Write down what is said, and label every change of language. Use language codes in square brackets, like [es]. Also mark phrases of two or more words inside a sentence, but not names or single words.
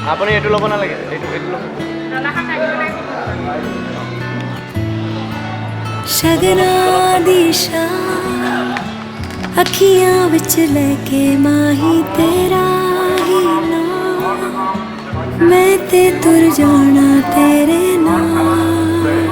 [as] আপুনি এইটো ল'ব নালাগে এইটো ল'ব [pa] ਸ਼ਗਨਾ ਦਿਸ਼ਾ ਅੱਖੀਆਂ ਵਿੱਚ ਲੈਕੇ ਮਾਹੀ ਤੇਰਾ ਹੀ ਨਾਮ ਮੈਂ ਤੇ ਤੁਰ ਜਾਣਾ ਤੇਰੇ ਨਾਲ